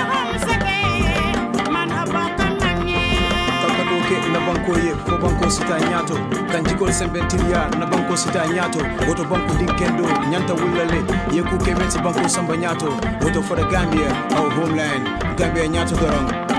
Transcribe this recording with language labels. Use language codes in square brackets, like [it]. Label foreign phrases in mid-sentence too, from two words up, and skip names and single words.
[man] kakado ke na banko ye fo banko sita nyato kanjikol sembentiria na banko sita nyato woto banko dinkendo nyanta wullale ye ku ke menti banko samba nyato woto [en] for the Gambia our homeland Gambia [man] nyato dorong